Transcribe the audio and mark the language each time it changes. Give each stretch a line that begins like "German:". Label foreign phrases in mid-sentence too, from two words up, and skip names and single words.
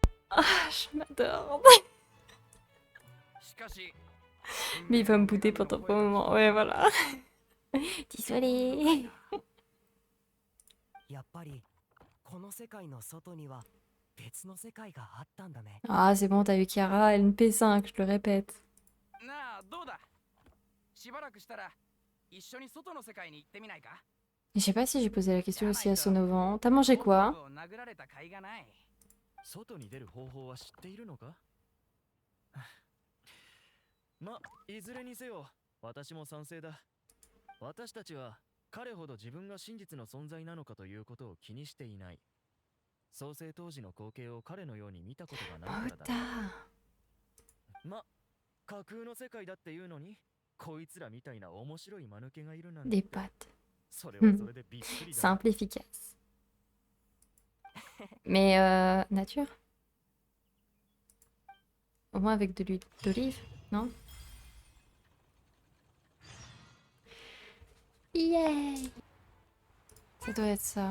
French: Ah, je m'adore. Mais il va me bouder pendant un moment. Ouais, voilà. Désolée.
Japanese: やっぱりこの世界の外には別の世界があったんだね。
French: Ah, c'est bon, t'as eu Kiara, LP5, je le répète.
Japanese: なあどうだ、しばらくしたら一緒に外の世界に行ってみないか。
French: Je sais pas si j'ai posé la question aussi à Sonovan. T'as mangé quoi?
Japanese: 頭部を殴られた甲斐がない。外に出る方法は知っているのか？ま、いずれにせよ、私も賛成だ。私たちは彼ほど自分が真実の存在なのかということを気にしていない。創世当時の光景を彼のように見たことがないからだ。
French: Putain.
Japanese: ま、架空の世界だっていうのに、こいつらみたいな面白い間抜けがいるなんて。
French: Des pattes.
Japanese: それはそれでびっくりだな。
French: Simple, efficace. Mais nature? Au moins avec de l'huile d'olive, non? Yay! Ça doit être ça.